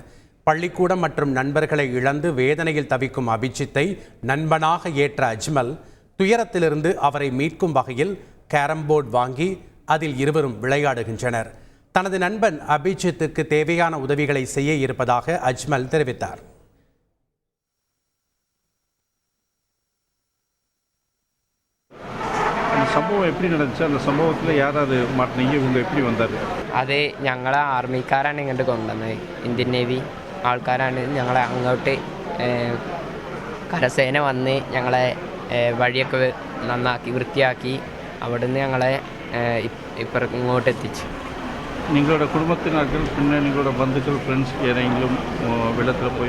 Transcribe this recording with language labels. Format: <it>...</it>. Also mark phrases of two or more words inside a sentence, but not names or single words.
<ta>பள்ளிக்கூடம் மற்றும் நண்பர்களை இழந்து வேதனையில் தவிக்கும் அபிஜித்தை நண்பனாக ஏற்ற அஜ்மல் துயரத்திலிருந்து அவரை மீட்கும் வகையில் கேரம்போர்டு வாங்கி அதில் இருவரும் விளையாடுகின்றனர். தனது நண்பன் அபிஜித்துக்கு தேவையான உதவிகளை செய்ய இருப்பதாக அஜ்மல் தெரிவித்தார். സംഭവം எப்படி நடந்துச்சு? அந்த சம்பவத்தில் யாராவது மாட்டினீங்க? இவங்க எப்படி வந்தார்?</ta> <ml>അത് ഞങ്ങളെ ആർമിക്കാരാണ് ഇങ്ങോട്ട് കൊണ്ടുവന്നത്. ഇന്ത്യൻ നേവി ആൾക്കാരാണ് ഞങ്ങളെ അങ്ങോട്ട് കരസേന വന്ന് ഞങ്ങളെ വഴിയൊക്കെ നന്നാക്കി വൃത്തിയാക്കി അവിടുന്ന് ഞങ്ങളെ ഇങ്ങോട്ട് എത്തിച്ചു. നിങ്ങളുടെ കുടുംബത്തിനകത്ത് പിന്നെ നിങ്ങളുടെ ബന്ധുക്കൾ ഫ്രണ്ട്സ് ഏതെങ്കിലും വെള്ളത്തിൽ പോയി?</ml>